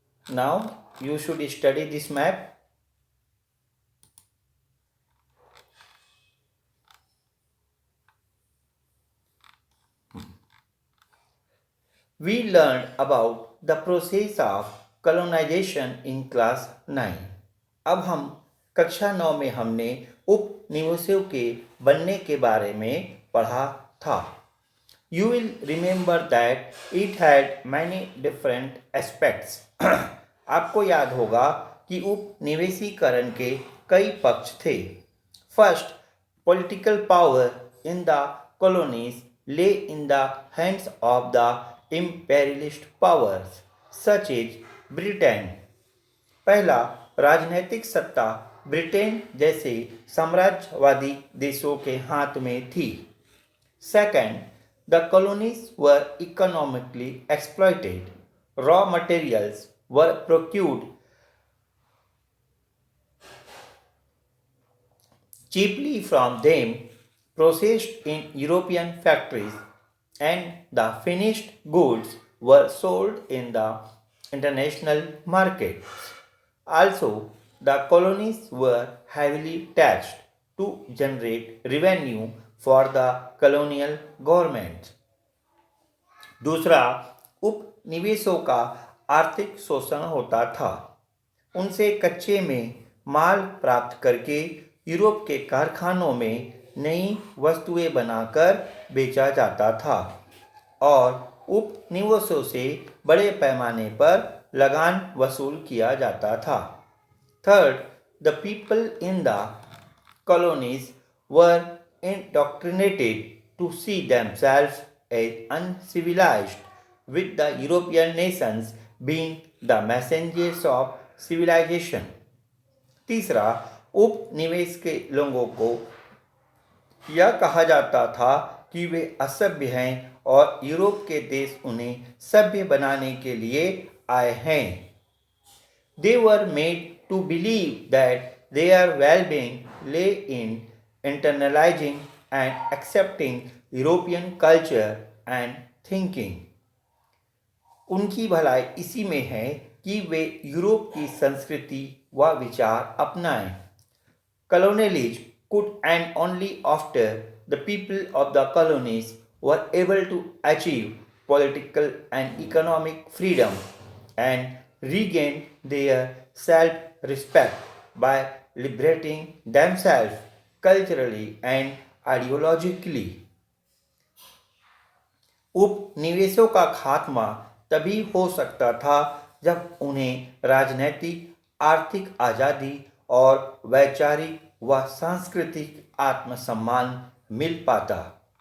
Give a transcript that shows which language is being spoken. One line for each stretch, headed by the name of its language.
English: Now you should study this map. We learned about the process of colonization in class 9.
Hindi: अब हम कक्षा 9 में हमने उपनिवेशों के बनने के बारे में पढ़ा था।
English: You will remember that it had many different aspects.
Hindi: आपको याद होगा कि उपनिवेशीकरण के कई पक्ष थे।
English: First, political power in the colonies lay in the hands of the imperialist powers such as Britain.
Hindi: पहला, राजनीतिक सत्ता ब्रिटेन जैसे साम्राज्यवादी देशों के हाथ में थी।
English: Second, the colonies were economically exploited. Raw materials were procured cheaply from them, processed in European factories, and the finished goods were sold in the international market. Also, the colonies were heavily taxed to generate revenue for the colonial government.
Hindi: दूसरा, उपनिवेशों का आर्थिक शोषण होता था। उनसे कच्चे में माल प्राप्त करके यूरोप के कारखानों में नई वस्तुएं बनाकर बेचा जाता था और उपनिवेशों से बड़े पैमाने पर लगान वसूल किया जाता था।
English: Third, the people in the colonies were indoctrinated to see themselves as uncivilized, with the European nations being the messengers of civilization.
Hindi: तीसरा, उपनिवेश के लोगों को यह कहा जाता था कि वे असभ्य हैं और यूरोप के देश उन्हें सभ्य बनाने के लिए आए हैं.
English: They were made to believe that their well-being lay in internalizing and accepting European culture and thinking.
Hindi: उनकी भलाई इसी में है कि वे यूरोप की संस्कृति व विचार अपनाएं.
English: Colonialism could end only after the people of the colonies were able to achieve political and economic freedom and regain their self-respect by liberating themselves culturally and ideologically.
Hindi: उपनिवेशों का खात्मा तभी हो सकता था जब उन्हें राजनैतिक, आर्थिक आज़ादी और वैचारिक व सांस्कृतिक आत्मसम्मान मिल पाता.